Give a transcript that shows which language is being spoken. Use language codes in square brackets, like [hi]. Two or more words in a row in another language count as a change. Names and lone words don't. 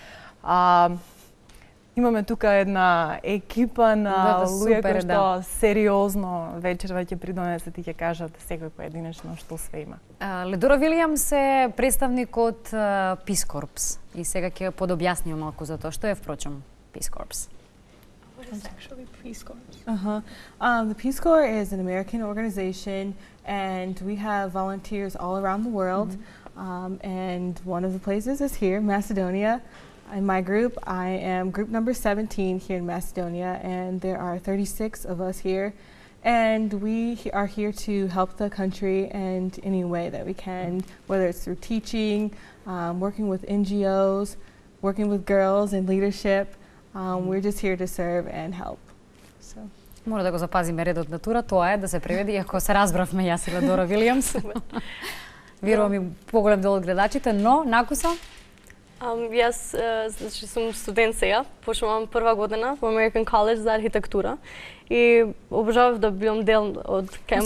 [mk] Имаме тука една екипа на луѓе кои што сериозно вечерва ќе придонесат и ќе кажат секој поединечно што све има. Ледора Вилијамс е представник од Peace Corps и сега ќе подобјасниме малку за тоа што е впрочем Peace Corps. [en] What is actually Peace Corps? The Peace Corps is an American organization and we have volunteers all around the world. And one of the places is here, Macedonia. In my group, I am group number 17 here in Macedonia, and there are 36 of us here. And we are here to help the country in any way that we can, whether it's through teaching, working with NGOs, working with girls in leadership. We're just here to serve and help. So. [mk] Мора да го запазиме редот на тура, тоа е да се преведи, ако се разбравме јас и Ледора Вилијамс. Верувам и поголем дел од гледачите, но накуса? Јас значи сум студент сега, почнувам прва година во American College за архитектура и обожавав да бидам дел од Camp.